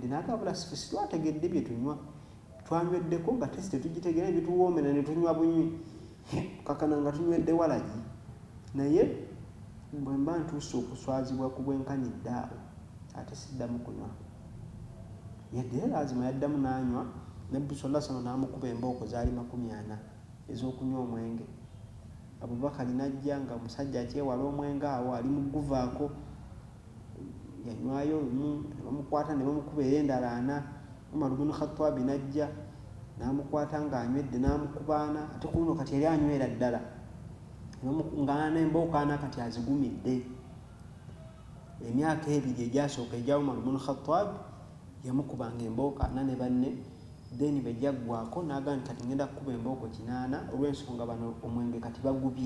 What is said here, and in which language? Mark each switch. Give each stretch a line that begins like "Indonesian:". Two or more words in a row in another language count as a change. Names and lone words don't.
Ganda: N'agamba si twategedde bye tunywa. Twanyweddeko nga tesi tetugitegeera ebituwoomera ne tunywa bunywi. Kakana nga tunywedde walagi. Naye bwe mba ntuuse okuswazibwa ku bwenkanidde awo ate siddamu kunywa. Yadde lazima yaddamu n'anywa. Nabbi
Arabic: صلى الله عليه وسلم
Ganda: n'amukuba embooko zaali 40 ez'okunywa omwenge. Abubakari n'ajja nga omusajja akyewala omwenge awo ali mu guvaako. Yanywayo lumu, bamukwata ne bamukuba endala 4. Umar ibn Khattab n'ajja n'amukwata ng'anywedde n'amukubaana. Ate ku luno kati yali anywera ddala. Ng'ana embooko 4 kati azigumidde. Emyaka 2 egyasooka egya Umar ibn Khattab yamukubanga embooko 4 ne banne. Then bejjaggwako n'agamba nti kati ngenda kukuba embooko 8 olw'ensonga bano omwenge kati bagubye.